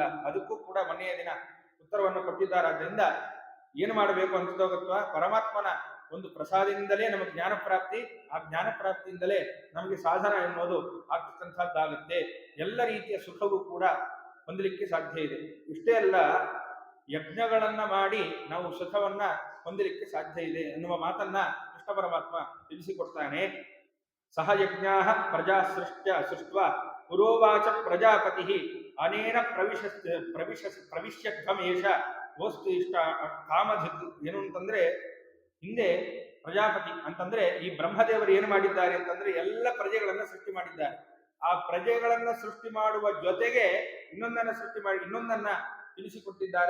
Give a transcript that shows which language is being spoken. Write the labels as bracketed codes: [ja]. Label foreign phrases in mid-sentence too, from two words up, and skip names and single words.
[kn] ಅದಕ್ಕೂ ಕೂಡ ಮೊನ್ನೆಯ ದಿನ ಉತ್ತರವನ್ನು ಕೊಟ್ಟಿದ್ದಾರೆ. ಅದರಿಂದ ಏನು ಮಾಡಬೇಕು ಅಂತ ಪರಮಾತ್ಮನ ಒಂದು ಪ್ರಸಾದದಿಂದಲೇ ನಮಗೆ ಜ್ಞಾನ ಪ್ರಾಪ್ತಿ, ಆ ಜ್ಞಾನ ಪ್ರಾಪ್ತಿಯಿಂದಲೇ ನಮಗೆ ಸಾಧನ ಎನ್ನುವುದು ಆಗ್ತಕ್ಕಂಥದ್ದಾಗುತ್ತೆ. ಎಲ್ಲ ರೀತಿಯ ಸುಖವೂ ಕೂಡ ಹೊಂದಲಿಕ್ಕೆ ಸಾಧ್ಯ ಇದೆ. ಇಷ್ಟೇ ಅಲ್ಲ, ಯಜ್ಞಗಳನ್ನ ಮಾಡಿ ನಾವು ಸುಖವನ್ನ ಹೊಂದಲಿಕ್ಕೆ ಸಾಧ್ಯ ಇದೆ ಎನ್ನುವ ಮಾತನ್ನ ಕೃಷ್ಣ ಪರಮಾತ್ಮ ತಿಳಿಸಿಕೊಡ್ತಾನೆ. [sa] ಸಹ ಯಜ್ಞಾ ಪ್ರಜಾ ಸೃಷ್ಟ ಪುರೋವಾಚ ಪ್ರಜಾಪತಿ ಅನೇನ ಪ್ರವಿಶ್ಯಧ್ವಮೇಶ ವಸ್ತು ಇಷ್ಟ ಕಾಮಧಿಕ್. [kn] ಏನು ಅಂತಂದ್ರೆ ಹಿಂದೆ ಪ್ರಜಾಪತಿ ಅಂತಂದ್ರೆ ಈ ಬ್ರಹ್ಮದೇವರು ಏನು ಮಾಡಿದ್ದಾರೆ ಅಂತಂದ್ರೆ ಎಲ್ಲ ಪ್ರಜೆಗಳನ್ನ ಸೃಷ್ಟಿ ಮಾಡಿದ್ದಾರೆ. ಆ ಪ್ರಜೆಗಳನ್ನ ಸೃಷ್ಟಿ ಮಾಡುವ ಜೊತೆಗೆ ಇನ್ನೊಂದನ್ನ ಸೃಷ್ಟಿ ಮಾಡಿ ಇನ್ನೊಂದನ್ನ ತಿಳಿಸಿಕೊಟ್ಟಿದ್ದಾರೆ.